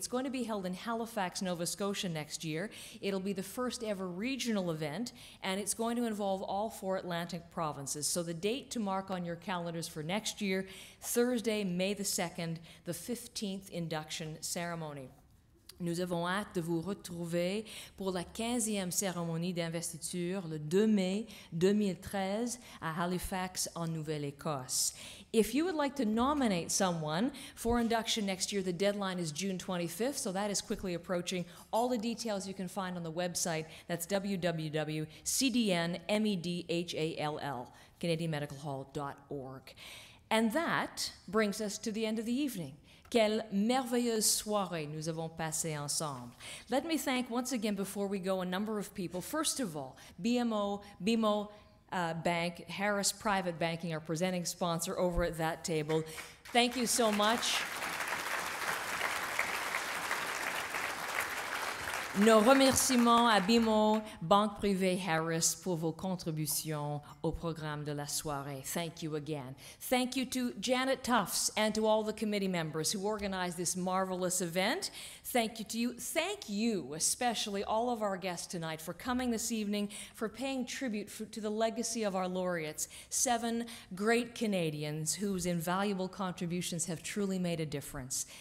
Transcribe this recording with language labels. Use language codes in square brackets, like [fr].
[en] It's going to be held in Halifax, Nova Scotia next year. It'll be the first ever regional event, and it's going to involve all 4 Atlantic provinces. So the date to mark on your calendars for next year, Thursday, May the 2nd, the 15th induction ceremony. [fr] Nous avons hâte de vous retrouver pour la 15e cérémonie d'investiture le 2 mai 2013 à Halifax, en Nouvelle-Écosse. [en] If you would like to nominate someone for induction next year, the deadline is June 25th, so that is quickly approaching. All the details you can find on the website. That's www.cdnmedhall, CanadianMedicalHall.org. And that brings us to the end of the evening. [fr] Quelle merveilleuse soirée nous avons passé ensemble. [en] Let me thank once again before we go a number of people. First of all, BMO Bank, Harris Private Banking, our presenting sponsor over at that table. Thank you so much. [fr] Nos remerciements à BMO, Banque Privée Harris, pour vos contributions au programme de la soirée. [en] Thank you again. Thank you to Janet Tufts and to all the committee members who organized this marvelous event. Thank you to you. Thank you, especially all of our guests tonight, for coming this evening, for paying tribute to the legacy of our laureates, 7 great Canadians whose invaluable contributions have truly made a difference.